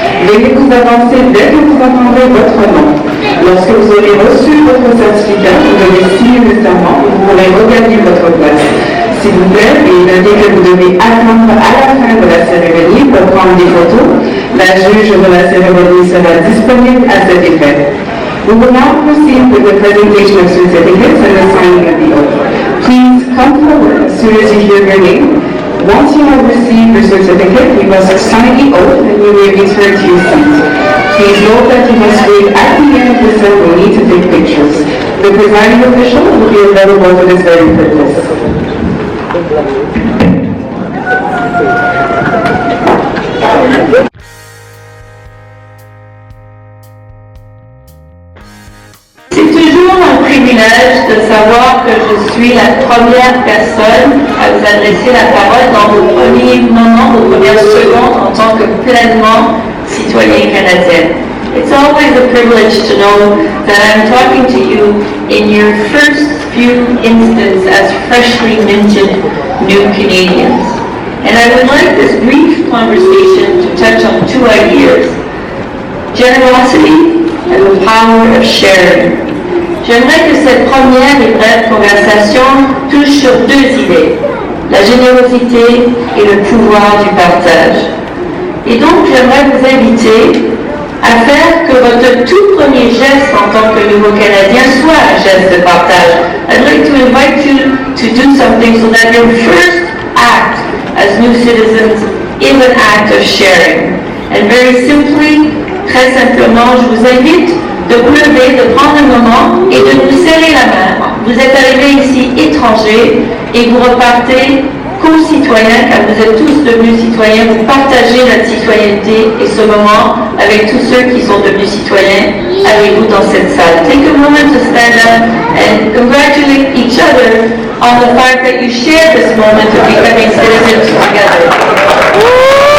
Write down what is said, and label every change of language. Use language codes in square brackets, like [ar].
[fr] Veuillez vous avancer dès que vous entendrez votre nom. Lorsque vous aurez reçu votre certificat, vous devez signer le serment et vous pourrez regagner votre place. S'il vous plaît, et il indique que vous devez attendre à la fin de la cérémonie pour prendre des photos. La juge de la cérémonie sera disponible à cet effet. [en] We will now proceed with the presentation of certificates and the signing of the oath. Please come forward as soon as you hear your name. Once you have received your certificate, you must sign the oath and you may return to your seat. Please note that you must wait at the end of the ceremony to take pictures. The presiding official will be available for this very purpose. [fr] C'est toujours un privilège de savoir que je suis la première personne à vous adresser la parole dans vos premiers moments, vos premières secondes en tant que pleinement citoyen canadien. [en] It's always a privilege to know that I'm talking to you in your first few instants as freshly minted new Canadians. And I would like this brief conversation to touch on two ideas: generosity and the power of sharing. [fr] J'aimerais que cette première et brève conversation touche sur deux idées: la générosité et le pouvoir du partage. Et donc j'aimerais vous inviter à faire que votre tout premier geste en tant que nouveau Canadien soit un geste de partage. [en] I'd like to invite you to do something so that your first act as new citizens is an act of sharing. And very simply, [fr] très simplement, je vous invite de vous lever, de prendre un moment et de vous serrer la main. Vous êtes arrivés ici étrangers et vous repartez co-citoyens, car vous êtes tous devenus citoyens, vous partagez notre citoyenneté et ce moment avec tous ceux qui sont devenus citoyens avec vous dans cette salle. [en] Take a moment to stand up and congratulate each other on the fact that you share this moment of becoming citizens together.